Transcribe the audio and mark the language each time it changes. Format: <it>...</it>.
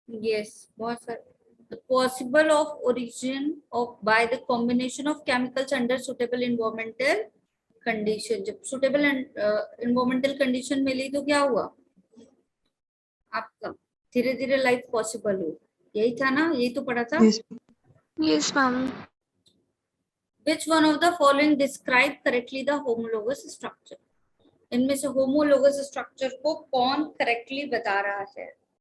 <hi>Yes, बहुत सारे.</hi> <en>The possible of origin of by the combination of chemicals under suitable environmental condition.</en> <hi>जब</hi> <en>suitable environmental condition</en> <hi>मिली तो क्या हुआ आपका? धीरे धीरे लाइफ पॉसिबल हो. यही था ना? यही तो पढ़ा था.</hi> <en>Yes. Yes, ma'am. Which one of the following describe correctly the homologous structure?</en> <hi>इनमें से homologous structure को कौन correctly बता रहा है?</hi>